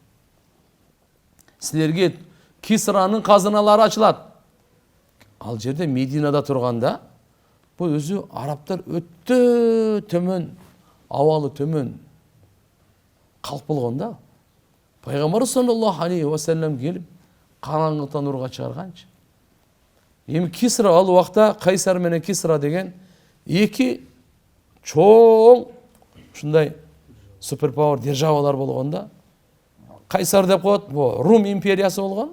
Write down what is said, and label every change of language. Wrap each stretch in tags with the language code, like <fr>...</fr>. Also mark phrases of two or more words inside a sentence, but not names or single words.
<ky>Силерге Кисранын казыналары ачылат. Ал жерде Мединада турганда, бул өзү арабтар өтө төмөн, абалы төмөн калп болгон да. Пайгамбар</ky> <ar>صلى الله عليه وسلم</ar> <ky>келип караңгыдан нурга чыгарганчы. Эми Кисра ал убакта Кайсар менен Кисра деген эки чоң ушундай суперпауэр державалар болгон да. Кайсар деп коет, бул Рум империясы болгон.</ky>